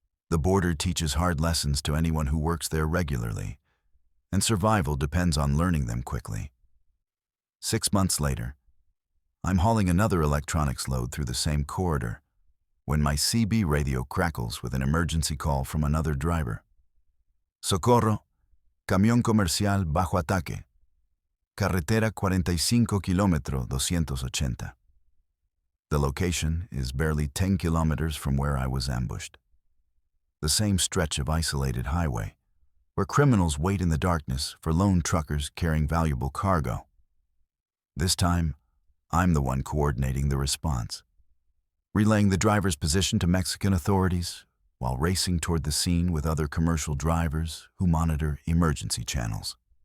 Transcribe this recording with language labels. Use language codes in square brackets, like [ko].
[en] The border teaches hard lessons to anyone who works there regularly, and survival depends on learning them quickly. 6 months later, I'm hauling another electronics load through the same corridor when my CB radio crackles with an emergency call from another driver. [es] Socorro, camión comercial bajo ataque. Carretera 45 kilómetro 280. [en] The location is barely 10 kilometers from where I was ambushed. The same stretch of isolated highway, where criminals wait in the darkness for lone truckers carrying valuable cargo. This time, I'm the one coordinating the response, relaying the driver's position to Mexican authorities while racing toward the scene with other commercial drivers who monitor emergency channels.